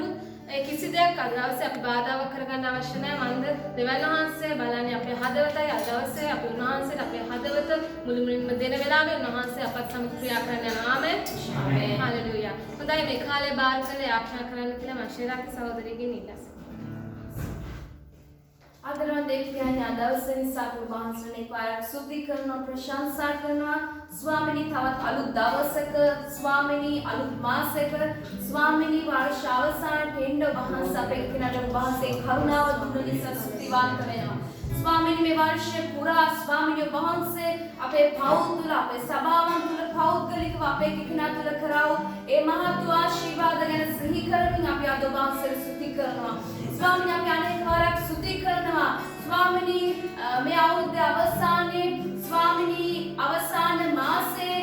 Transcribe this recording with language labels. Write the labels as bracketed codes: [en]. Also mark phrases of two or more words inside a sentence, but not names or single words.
[si] නමුත් ඒ කිසි දෙයක් අද දවසේ අපි බාධාවක් කරගන්න අවශ්‍ය නැහැ. මන්ද දෙවියන් වහන්සේ බලන්නේ අපේ හදවතයි. අද දවසේ අපි උන්වහන්සේට අපේ හදවත මුළුමනින්ම දෙන වෙලාවේ උන්වහන්සේ අපත් සමග ක්‍රියා කරන්න යනවා. ආමෙන්. ආමෙන්. හලෙලූයා. හොඳයි මේ කාලේ බාර කරලා යාඥා කරන්න කියලා මම ශේරාක්ගේ සහෝදරියගෙන් ඉල්ලා आदरण देखते हैं आदर्शन साकु वහන්සේනේ පාරක් සුද්ධි කරනවා ප්‍රශංසා කරනවා ස්වාමිනී තවත් අලුත් දවසක ස්වාමිනී අලුත් මාසයක ස්වාමිනී වර්ෂ අවසානයේ එන්න වහන්සේ අපේ කෙනාට වහන්සේ කරුණාව දුන්න නිසා ස්තුතිවන්ත වෙනවා ස්වාමිනී මේ වර්ෂය පුරා ස්වාමිනී වහන්සේ අපේ පවුල් තුල අපේ සභාවන් තුල පෞද්ගලිකව අපේ කෙනා තුල කරව ඒ මහත් ආශිර්වාද ගැන සිහි කරමින් අපි අද වහන්සේ ස්තුති කරනවා ස්වාමිනී අපි අනේක වාරක් ස්තුති කරනවා ස්වාමිනී මේ අවුරුද්දේ අවසානයේ ස්වාමිනී අවසාන මාසයේ